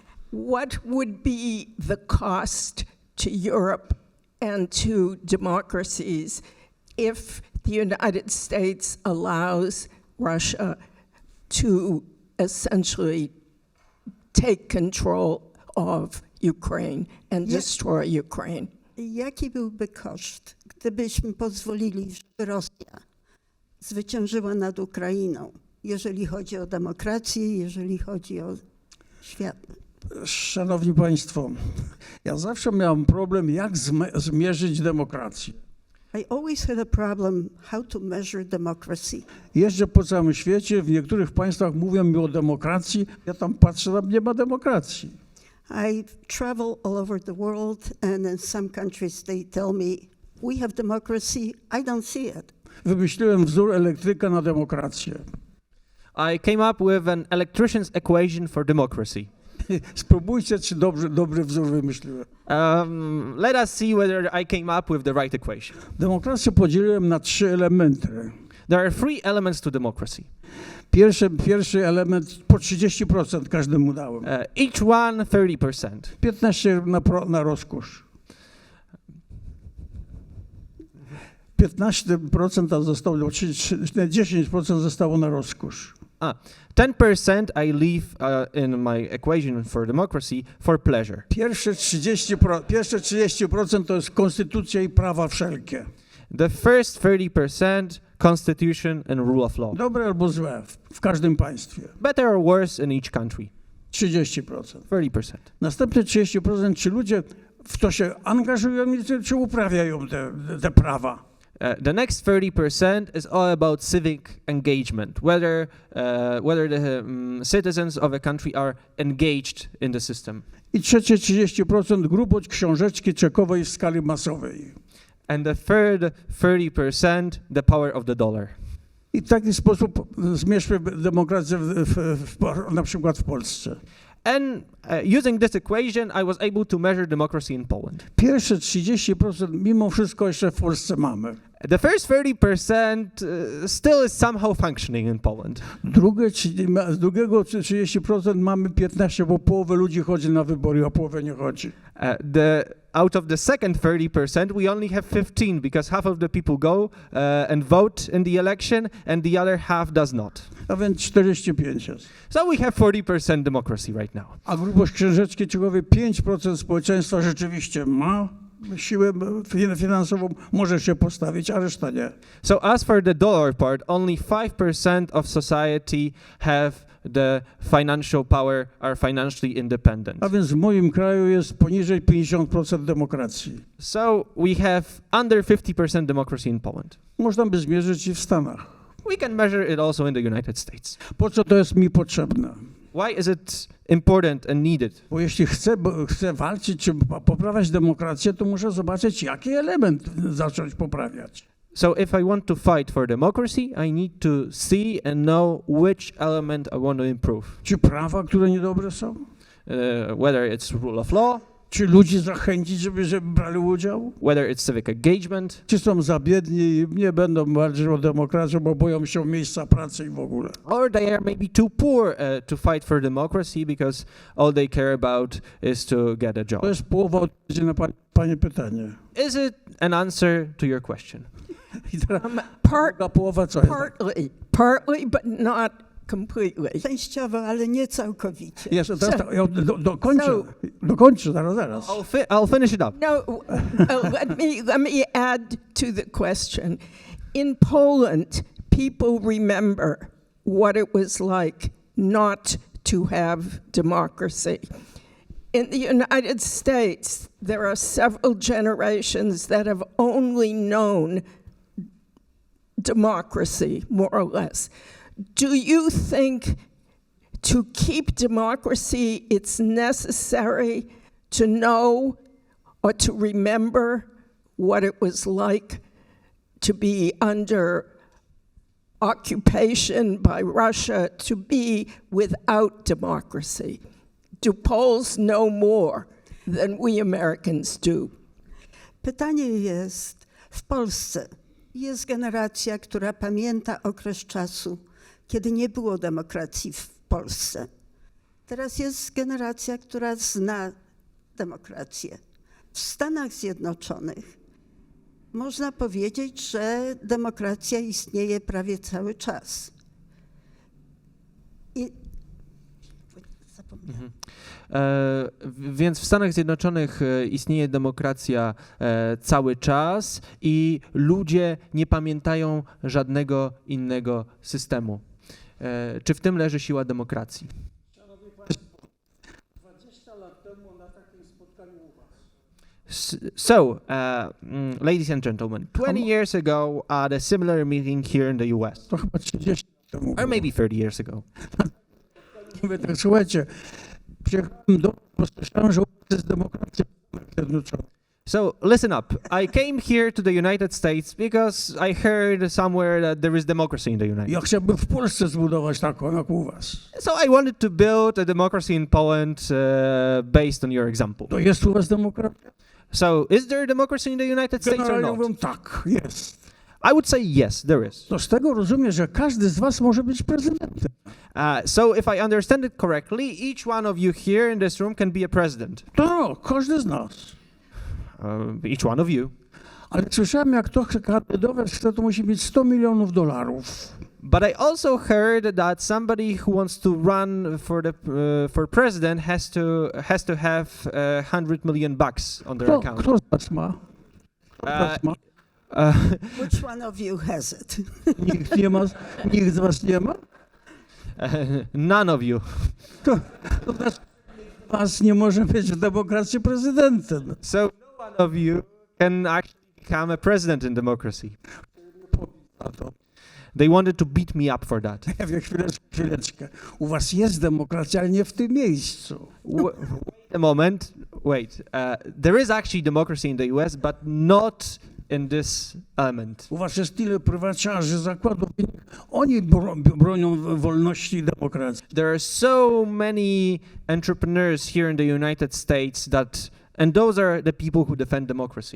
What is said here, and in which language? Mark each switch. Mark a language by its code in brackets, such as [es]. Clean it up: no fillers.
[en] What would be the cost to Europe and to democracies if the United States allows Russia to essentially take control of Ukraine and destroy Ukraine? [pl] Jaki byłby koszt, gdybyśmy pozwolili, żeby Rosja zwyciężyła nad Ukrainą, jeżeli chodzi o demokrację, jeżeli chodzi o świat? Szanowni Państwo, ja zawsze miałem problem, jak zmierzyć demokrację. [en] I always had a problem how to measure democracy. [pl] Jeżdżę po całym świecie, w niektórych państwach mówią mi o demokracji, ja tam patrzę, tam nie ma demokracji. [en] I travel all over the world, and in some countries they tell me, we have democracy, I don't see it. [pl] Wymyśliłem wzór elektryka na demokrację. [en] I came up with an electrician's equation for democracy. [pl] Spróbujcie, czy dobry wzór wymyśliłem. [en] Let us see whether I came up with the right equation. [pl] Demokrację podzieliłem na 3 elementy. [en] There are 3 elements to democracy. [pl] Pierwszy element po 30% każdemu dałem. [en] Each one 30%. [pl] 15% na rozkosz. 15% zostało, 10% zostało na rozkosz. [en] 10% I leave in my equation for democracy for pleasure. [pl] Pierwsze 30% to jest konstytucja i prawa wszelkie. [en] The first 30%, constitution and rule of law. [pl] Dobre albo złe w każdym państwie. [en] Better or worse in each country. [pl] 30%. [en] 30%. [pl] Następne 30%, czy ludzie w to się angażują, czy uprawiają te prawa. [en] The next 30% is all about civic engagement, whether the citizens of a country are engaged in the system. [pl] I trzecie 30% grup od książeczki czekowej w skali masowej. [en] And the third 30%, the power of the dollar. [pl] I w taki sposób zmierzmy demokrację na przykład w Polsce. [en] And using this equation, I was able to measure democracy in Poland. [pl] Pierwsze 30% mimo wszystko jeszcze w Polsce mamy. [en] The first 30% still is somehow functioning in Poland. [pl] Z drugiego 30% mamy 15%, bo połowę ludzi chodzi na wybory, a połowę nie chodzi. [en] The out of the second 30%, we only have 15 because half of the people go and vote in the election and the other half does not. [pl] A więc 45 jest. [en] So we have 40% democracy right now. [pl] A grubość księżeczki Czechowej 5% społeczeństwa rzeczywiście ma siłę finansową, może się postawić, a reszta nie. [en] So as for the dollar part, only 5% of society have the financial power, are financially independent. [pl] A więc w moim kraju jest poniżej 50% demokracji. [en] So we have under 50% democracy in Poland. [pl] Można by zmierzyć i w Stanach. [en] We can measure it also in the United States. [pl] Po co to jest mi potrzebne? [en] Why is it important and needed? [pl] Bo jeśli chcę walczyć czy poprawiać demokrację, to muszę zobaczyć, jaki element zacząć poprawiać. [en] So if I want to fight for democracy, I need to see and know which element I want to improve. [pl] Czy prawa, które niedobre są? [en] Whether it's rule of law, [pl] Czy ludzi zachęcić, żeby brali udział? [en] whether it's civic engagement, [pl] Czy są za biedni i nie będą walczyć o demokrację, bo boją się miejsca pracy i w ogóle? [en] or they are maybe too poor to fight for democracy because all they care about is to get a job. [pl] To jest połowa odpowiedzi na Pani pytanie. [en] Is it an answer to your question? [pl] I teraz [en] Part, [pl] połowa co jest? [en] partly, but not completely. [pl] Częściowo, ale nie całkowicie. Jeszcze teraz ja dokończę, zaraz. [en] I'll finish it up. No, let me add to the question. In Poland, people remember what it was like not to have democracy. In the United States, there are several generations that have only known democracy, more or less. Do you think to keep democracy, it's necessary to know or to remember what it was like to be under occupation by Russia, to be without democracy? Do Poles know more than we Americans do? [pl] Pytanie jest, w Polsce jest generacja, która pamięta okres czasu, kiedy nie było demokracji w Polsce. Teraz jest generacja, która zna demokrację. W Stanach Zjednoczonych można powiedzieć, że demokracja istnieje prawie cały czas. Zapomniałam. Więc w Stanach Zjednoczonych istnieje demokracja cały czas i ludzie nie pamiętają żadnego innego systemu. Czy w tym leży siła demokracji? 20 lat temu na takim spotkaniu u was. [en] So, ladies and gentlemen, 20 years ago at a similar meeting here in the US, [pl] To chyba 30 lat temu. [en] or maybe 30 years ago. [pl] Mówię tak, słuchajcie, przyjechałem do was, słyszałem, że u was jest demokracja w Stanach Zjednoczonych. [en] So listen up. I came here to the United States because I heard somewhere that there is democracy in the United [pl] Ja [en] States. [pl] chciałbym w Polsce zbudować taką, jak u was. [en] So I wanted to build a democracy in Poland based on your example. [pl] To jest u was demokracja? [en] So is there democracy in the United States or [pl] Generalnie [en] not? [pl] mówią tak, jest. [en] I would say yes, there is. [pl] To z tego rozumiem, że każdy z was może być prezydentem. [en] So if I understand it correctly, each one of you here in this room can be a president. [pl] To każdy z nas. [en] Each one of you. [pl] Ale słyszałem, jak to chce kandydować, to musi mieć $100 milionów. [en] But I also heard that somebody who wants to run for president has to have $100 million on their account. [pl] Kto z was ma? Kto z was ma? [en] Which one of you has it? [pl] Nikt nie ma? Nikt z was nie ma? [en] None of you. [pl] To znaczy, was nie może być w demokracji prezydentem. [en] So no one of you can actually become a president in democracy. They wanted to beat me up for that. [pl] Ja wiem, chwileczkę. U was jest demokracja, ale nie w tym miejscu. [en] Wait a moment. Wait. There is actually democracy in the US, but not in this element. [pl] U was jest tyle prywaciarzy, zakładów. Oni bronią wolności i demokracji. [en] There are so many entrepreneurs here in the United States that And those are the people who defend democracy.